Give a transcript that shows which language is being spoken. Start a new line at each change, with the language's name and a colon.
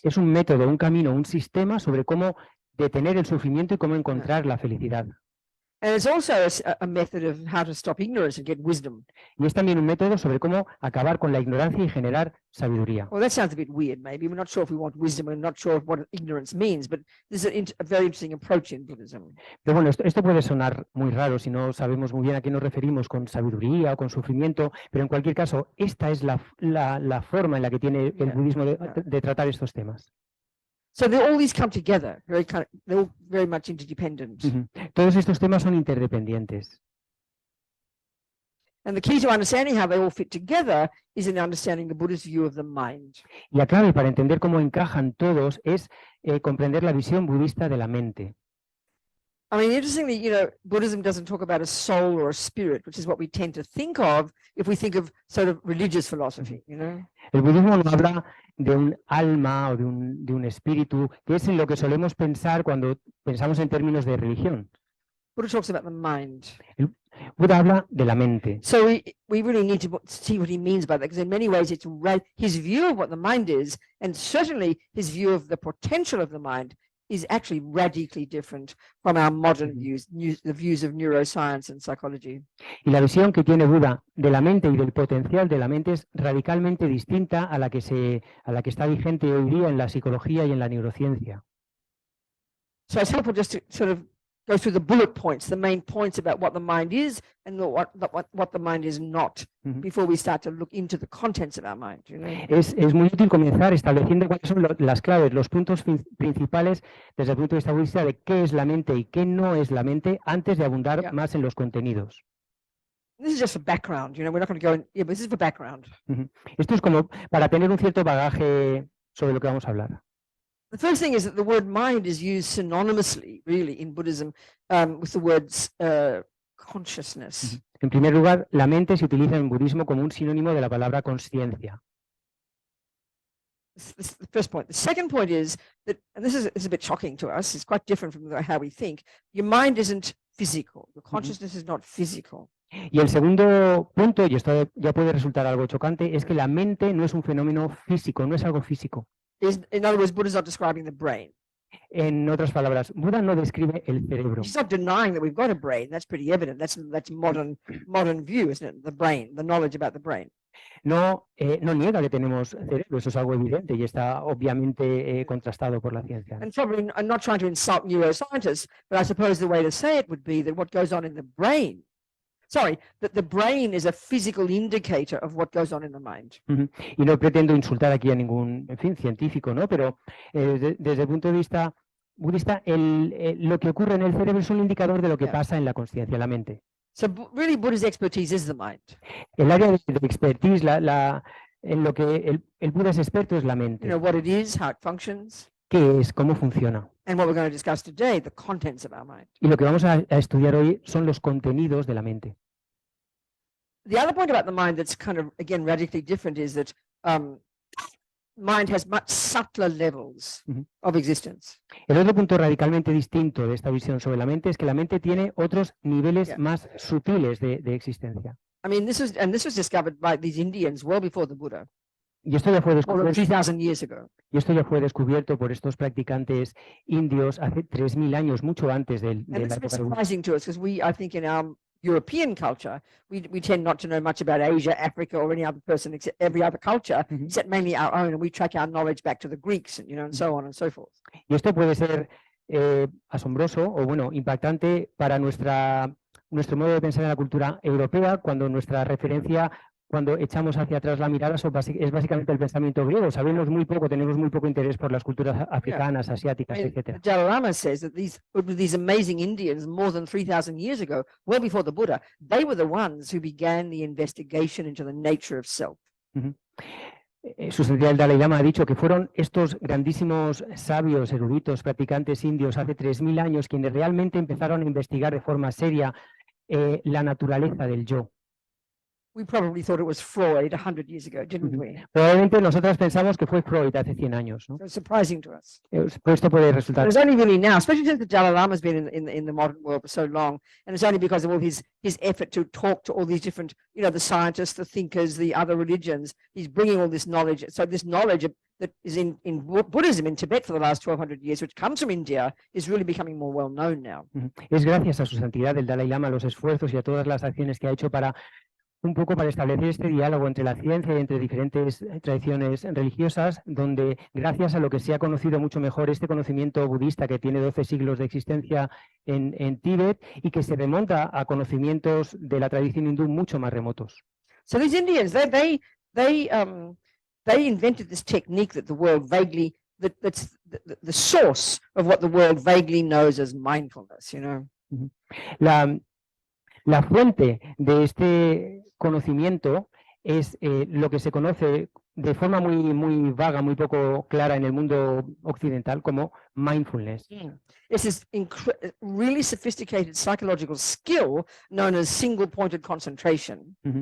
Spanish: Es un método, un camino, un sistema sobre cómo detener el sufrimiento y cómo encontrar la felicidad.
English: And it's also a method of how to stop ignorance and get wisdom.
Spanish: Y es también un método sobre cómo acabar con la ignorancia y generar sabiduría.
English: Well, that sounds a bit weird, maybe. We're not sure if we want wisdom. We're not sure what ignorance means, but this is a very interesting approach in Buddhism.
Spanish: Pero bueno, esto puede sonar muy raro si no sabemos muy bien a qué nos referimos con sabiduría o con sufrimiento, pero en cualquier caso, esta es la forma en la que tiene el budismo de tratar estos temas.
English: So all these come together, they're all very much interdependent.
Spanish: Todos estos temas son interdependientes.
English: And the key to understanding how they all fit together is in understanding the Buddhist view of the mind.
Spanish: Y la clave para entender cómo encajan todos es comprender la visión budista de la mente.
English: I mean, interestingly, Buddhism doesn't talk about a soul or a spirit, which is what we tend to think of if we think of sort of religious philosophy,
Spanish: El budismo no habla de un alma o de un espíritu, que es en lo que solemos pensar cuando pensamos en términos de religión.
English: Buddha talks about the mind.
Spanish: El Buda habla de la mente.
English: So we really need to see what he means by that, because in many ways it's right. His view of what the mind is, and certainly his view of the potential of the mind, is actually radically different from our modern views, the views of neuroscience and psychology.
Spanish: Y la visión que tiene Buda de la mente y del potencial de la mente es radicalmente distinta a la que está vigente hoy día en la psicología y en la neurociencia.
English: So it's helpful just to sort of go through the bullet points, the main points about what the mind is and what the mind is not, before we start to look into the contents of our mind.
Spanish: Es muy útil comenzar estableciendo cuáles son las claves, los puntos principales desde el punto de vista budista de qué es la mente y qué no es la mente antes de abundar más en los contenidos.
English: This is just for background, we're not going to go in, but this is for background.
Spanish: Esto es como para tener un cierto bagaje sobre lo que vamos a hablar.
English: The first thing is that the word mind is used synonymously, really, in Buddhism with the words consciousness.
Spanish: En primer lugar, la mente se utiliza en budismo como un sinónimo de la palabra consciencia.
English: This is the first point. The second point is that, and this is a bit shocking to us, it's quite different from how we think. Your mind isn't physical. Your consciousness is not physical.
Spanish: Y el segundo punto, y esto ya puede resultar algo chocante, es que la mente no es un fenómeno físico, no es algo físico.
English: In other words, Buddha's not describing the brain.
Spanish: En otras palabras, Buda no describe el cerebro.
English: He's not denying that we've got a brain. That's pretty evident. That's modern view, isn't it? The brain, the knowledge about the brain.
Spanish: No niega que tenemos cerebro, eso es algo evidente y está obviamente contrastado por la ciencia.
English: And probably, I'm not trying to insult neuroscientists, but I suppose the way to say it would be that what goes on in the brain, that the brain is a physical indicator of what goes on in the mind.
Spanish: Y no pretendo insultar aquí a ningún, en fin, científico, ¿no? Pero desde el punto de vista budista, lo que ocurre en el cerebro es un indicador de lo que pasa en la conciencia, en la mente.
English: So really Buddha's expertise is the mind.
Spanish: El área de expertise, en lo que el Buda es experto es la mente.
English: You know, what it is, how it functions.
Spanish: ¿Qué es? ¿Cómo funciona?
English: And what we're going to discuss today, the contents of our mind.
Spanish: Y lo que vamos a estudiar hoy son los contenidos de la mente.
English: The other point about the mind that's kind of, again, radically different is that mind has much subtler levels of existence.
Spanish: El otro punto radicalmente distinto de esta visión sobre la mente es que la mente tiene otros niveles más sutiles de existencia.
English: I mean, this was discovered by these Indians well before the Buddha.
Spanish: Y esto ya fue
English: Over
Spanish: descubierto,
English: 3,000 years ago.
Spanish: y esto ya fue descubierto por estos practicantes indios hace 3000 años, mucho antes de
English: And
Spanish: la
English: it's a bit
Spanish: época de Buda.
English: surprising to us because I think in our European culture, we tend not to know much about Asia, Africa, or any other person, except every other culture, except mainly our own, and we track our knowledge back to the Greeks, and and so on and so forth.
Spanish: Y esto puede ser asombroso o, bueno, impactante para nuestro modo de pensar en la cultura europea, cuando nuestra referencia, cuando echamos hacia atrás la mirada, es básicamente el pensamiento griego. Sabemos muy poco, tenemos muy poco interés por las culturas africanas, asiáticas, etc.
English: The Dalai Lama says that these amazing Indians, more than 3,000 years ago, well before the Buddha, they were the ones who began the investigation into the nature of self.
Spanish: Su santidad el Dalai Lama ha dicho que fueron estos grandísimos sabios, eruditos, practicantes indios hace 3000 años quienes realmente empezaron a investigar de forma seria la naturaleza del yo.
English: We probably thought it was Freud 100 years ago, didn't we?
Spanish: Probablemente nosotras pensamos que fue Freud hace 100 años, ¿no?
English: So it's surprising to us.
Spanish: Pues esto puede resultar.
English: But it's only really now, especially since the Dalai Lama has been in the modern world for so long, and it's only because of all his effort to talk to all these different, the scientists, the thinkers, the other religions. He's bringing all this knowledge. So this knowledge that is in Buddhism in Tibet for the last 1200 years, which comes from India, is really becoming more well known now.
Spanish: Es gracias a su santidad el Dalai Lama, a los esfuerzos y a todas las acciones que ha hecho para establecer este diálogo entre la ciencia y entre diferentes tradiciones religiosas, donde gracias a lo que se ha conocido mucho mejor este conocimiento budista que tiene 12 siglos de existencia en Tíbet y que se remonta a conocimientos de la tradición hindú mucho más remotos.
English: So these Indians, they invented this technique that the world vaguely, that's the source of what the world vaguely knows as mindfulness,
Spanish: La fuente de este conocimiento es lo que se conoce de forma muy vaga, muy poco clara en el mundo occidental como mindfulness.
English: It's this really sophisticated psychological skill known as single-pointed concentration.